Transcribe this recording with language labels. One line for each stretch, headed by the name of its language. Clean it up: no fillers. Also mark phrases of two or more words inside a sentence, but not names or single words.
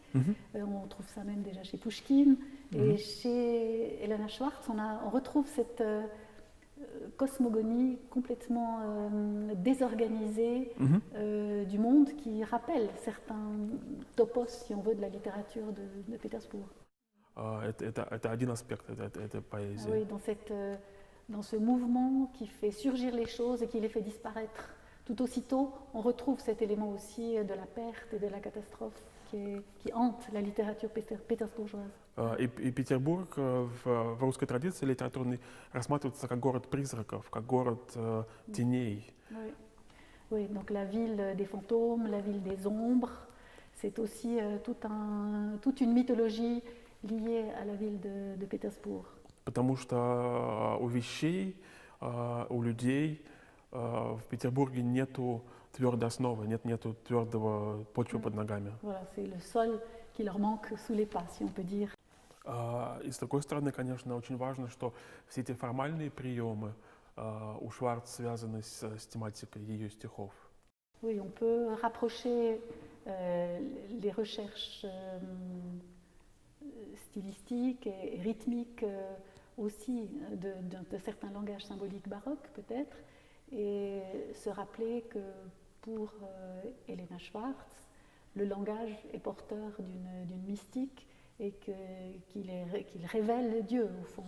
French: On trouve ça même déjà chez Pouchkine. Et chez Elena Schwartz, on retrouve cette cosmogonie complètement désorganisée du monde qui rappelle certains topos, si on veut, de la littérature de Pétersbourg.
Russian: Это один аспект этой поэзии.
French: Oui, dans ce mouvement qui fait surgir les choses et qui les fait disparaître tout aussitôt, on retrouve cet élément aussi de la perte et de la catastrophe qui hante la littérature pétersbourgeoise.
Russian: И Петербург в русской традиции литературной рассматривается как город призраков, как город теней.
French: Oui. Oui, donc la ville des fantômes, la ville des ombres, c'est aussi toute une mythologie liée à la ville de Pétersbourg.
Russian: Потому что у вещей, у людей в Петербурге нету твердой основы, нету твердого почвы под ногами.
French: Voilà, c'est le sol qui leur manque sous les pas, si on peut dire.
Russian: И с другой стороны, конечно, очень важно, что все эти формальные приемы у Шварц связаны с тематикой ее стихов.
French: Oui, on peut rapprocher les recherches stylistiques et rythmiques aussi de certains langages symboliques baroques, peut-être, et se rappeler que pour Elena Schwartz, le langage est porteur d'une mystique et qu'il révèle Dieu, au fond.